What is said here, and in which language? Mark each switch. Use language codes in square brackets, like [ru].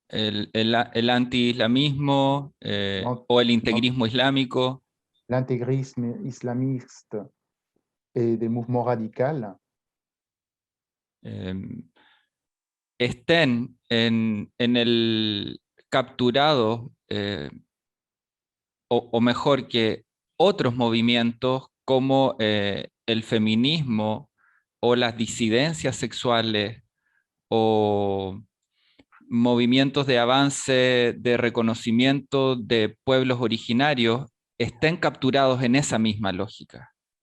[es] el anti-islamismo o el integrismo islámico, [fr] l'intégrisme islamiste et des mouvements radicaux [es] estén en el capturado, o mejor que otros movimientos como el feminismo o las disidencias sexuales o movimientos de avance, de reconocimiento de pueblos originarios, estén capturados en esa misma lógica.